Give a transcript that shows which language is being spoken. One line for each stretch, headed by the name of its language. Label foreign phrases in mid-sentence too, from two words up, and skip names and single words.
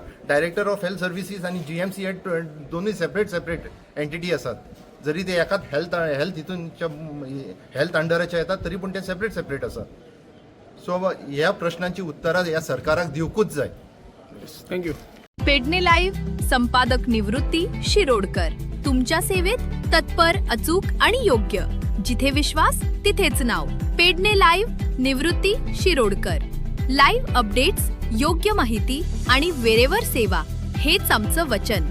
Konkani: डायरेक्टर ऑफ हेल्थ सर्विसीस आनी GMC हे दोनूय
English: separate entity
Konkani: आसात. जरी ते एकाच हेल्थ हितूनच्या हेल्थ अंडराच्या येतात तरी पूण ते सेपरेट आसा. सो ह्या प्रश्नांची उत्तरां ह्या सरकाराक दिवकूच जाय. थँक्यू.
Marathi: पेडणे लाईव्ह संपादक निवृत्ती शिरोडकर, तुमच्या सेवेत तत्पर, अचूक आणि योग्य. जिथे विश्वास तिथेच नाव. पेडणे लाईव्ह निवृत्ती शिरोडकर.
English: live updates,
Marathi: योग्य माहिती आणि वेळेवर सेवा हेच आमचं वचन.